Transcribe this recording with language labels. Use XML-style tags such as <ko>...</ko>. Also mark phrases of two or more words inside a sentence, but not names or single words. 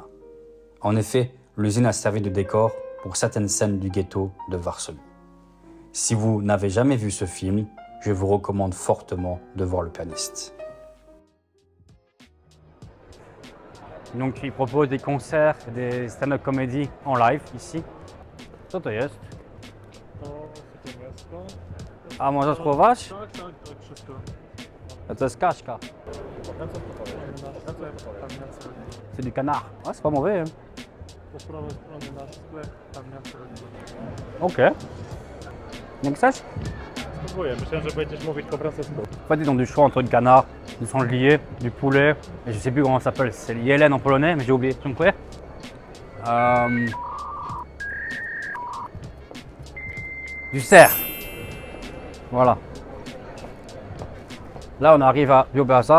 <fr>En effet, l'usine a servi de décor pour certaines scènes du ghetto de Varsovie. Si vous n'avez jamais vu ce film, je vous recommande fortement de voir Le pianiste. Donc ils proposent des concerts, des</fr> <en>stand-up comedy</en> <fr>en live ici.</fr> <pl>Co to jest? A można spróbować? To jest kaszka.</pl> <fr>C'est du canard. Ouais, c'est pas mauvais. Hein. Ok.</fr> <pl>Nie chcesz? Spróbuję, myślałem, że będziesz mówić po francusku.</pl> <fr>En fait, ils ont du choix entre du canard, du sanglier, du poulet, et je sais plus comment ça s'appelle. C'est Yellen en polonais, mais j'ai oublié. Tu me connais? Du cerf. Voilà. Là, on arrive à Bio Bazar.</fr>